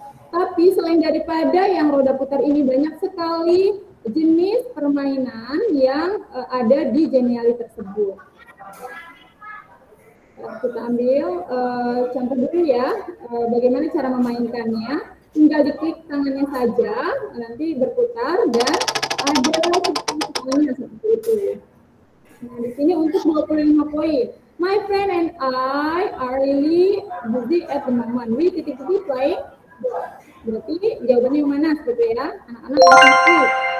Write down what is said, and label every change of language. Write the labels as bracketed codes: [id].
[id] Tapi selain daripada yang roda putar ini banyak sekali jenis permainan yang ada di Genially tersebut. Kita ambil contoh dulu ya, bagaimana cara memainkannya. Tinggal diklik tangannya saja, nanti berputar dan ada tangannya seperti itu. Nah, di sini untuk 25 poin. [en] My friend and I are really busy at the moment. We titik-titik play. [id] Berarti jawabannya yang mana seperti ya? Anak-anak langsung klik.